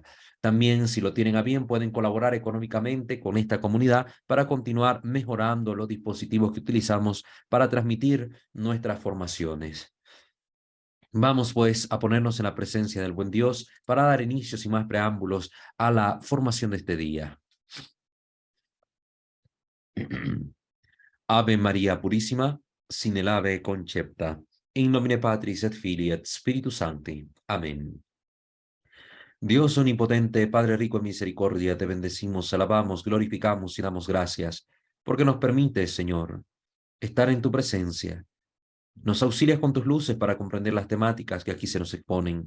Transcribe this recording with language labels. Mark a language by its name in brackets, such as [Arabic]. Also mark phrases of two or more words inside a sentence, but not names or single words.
[Spanish] También, si lo tienen a bien, pueden colaborar económicamente con esta comunidad para continuar mejorando los dispositivos que utilizamos para transmitir nuestras formaciones. Vamos pues a ponernos en la presencia del buen Dios para dar inicio sin más preámbulos a la formación de este día. Ave María Purísima, sin el ave concepta, [Latin] in nomine Patris et Filii et Spiritus Sancti. [Spanish] Amén. Dios omnipotente, Padre rico en misericordia, te bendecimos, alabamos, glorificamos y damos gracias, porque nos permites, Señor, estar en tu presencia. Nos auxilias con tus luces para comprender las temáticas que aquí se nos exponen.